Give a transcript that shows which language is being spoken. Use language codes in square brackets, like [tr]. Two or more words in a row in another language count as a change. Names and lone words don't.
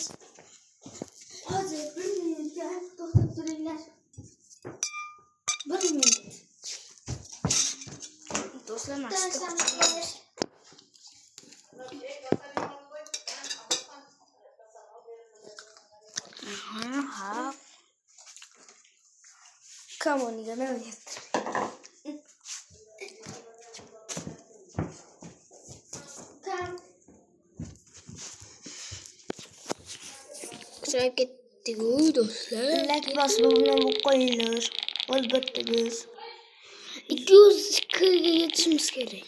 [uz] Hozir 1 minutga to'xtab turinglar. 1 minut. Do'stlar, mashqda kuchayamiz. Ha. [en] Come on, you know it. [uz] Kuchayib ketdik do'stlar. Like bosmani qo'yinglar. Albatta biz 200 ga yetishimiz kerak.